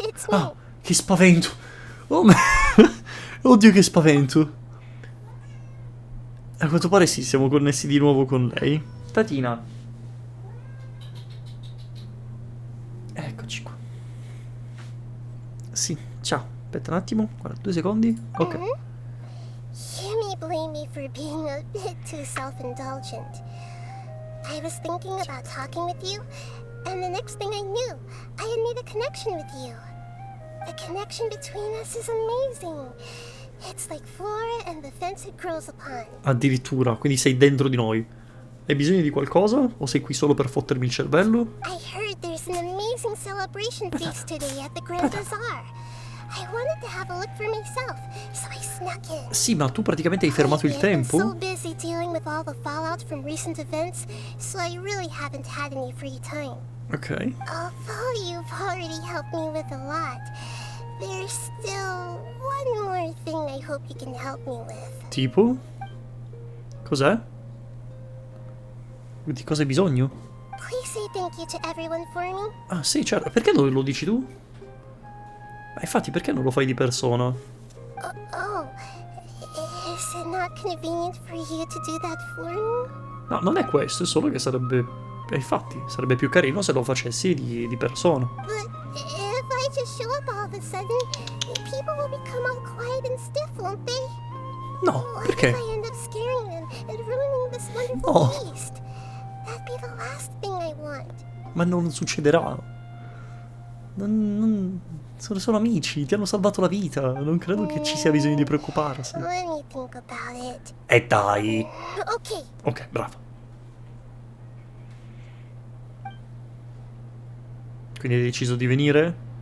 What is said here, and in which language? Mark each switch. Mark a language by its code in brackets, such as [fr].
[it] Ah, che spavento. Oh oddio che spavento. A quanto pare sì, siamo connessi di nuovo con lei. Tatina. Eccoci qua. Sì, ciao. Aspetta un attimo, guarda, 2 secondi. Ok. [en] You may blame me for being a bit too self-indulgent. I was thinking about talking with you, and the next thing I knew, I had made a connection with you. The connection between us is amazing. It's like flora and the fence it grows upon. [it] Addirittura, quindi sei dentro di noi. Hai bisogno di qualcosa? O sei qui solo per fottermi il cervello? [en] I heard there's an amazing celebration feast today at the Grand Bazaar. I wanted to have a look for myself, so I snuck in. [it] Sì, ma tu praticamente hai fermato il tempo? [en] I'm so busy dealing with all the fallout from recent events, so I really haven't had any free time. Ok. Although you've already helped me with a lot, there's still one more thing I hope you can help me with. [it] Tipo? Cos'è? Di cosa hai bisogno? [en] Please say thank you to everyone for me. [it] Ah sì, certo. Perché lo dici tu? Infatti, perché non lo fai di persona? [en] Oh, is it not convenient for you to do that for me? [it] No, non è questo, è solo che sarebbe... infatti, sarebbe più carino se lo facessi di persona. [en] But if I just show up all of a sudden, people will become all quiet and stiff, won't they? [it] No, perché? [en] What if I end up scaring them and ruining this wonderful feast? That'd be the last thing I want. [it] Ma non succederà. Sono amici, ti hanno salvato la vita. Non credo che ci sia bisogno di preoccuparsi. [en] Let me think about it. [it] E dai. Ok. Ok, bravo. Quindi hai deciso di venire?